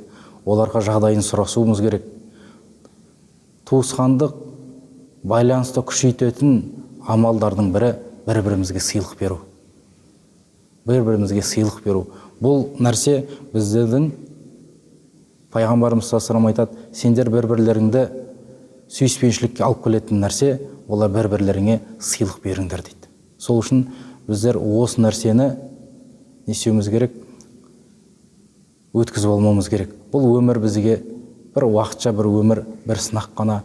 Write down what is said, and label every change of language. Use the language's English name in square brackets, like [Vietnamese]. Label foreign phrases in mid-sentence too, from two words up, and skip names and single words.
[Kazakh] Оларға жағдайын сұрасуымыз керек. Туысқандық байланысты күшейтетін амалдардың бірі бір-бірімізге сыйлық беру. Бір-бірімізге сыйлық беру. Бұл нәрсе біздердің пайғамбарымыз [Arabic] صلى الله عليه وسلم [Kazakh] айтады: сендер бір-бірлеріңді сүйіспеншілікке алып келетін нәрсе, олар бір-бірлеріңе сыйлық беріңдер дейді. Сол үшін біздер осы нәрсені не істеуіміз керек? Өткізіп алмауымыз керек. Бұл өмір бізге бір уақытша бір өмір, бір сынақ қана.